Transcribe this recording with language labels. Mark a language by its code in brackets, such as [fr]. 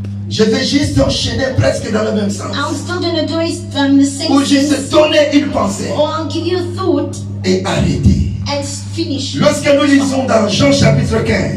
[fr] Je vais juste enchaîner presque dans le même sens. [en] I'm still gonna go the same [fr] Ou juste [en] things, [fr] donner une pensée [en] or I'll give you a thought [fr] et arrêter. [en] and finish. [fr] Lorsque nous lisons dans Jean chapitre 15,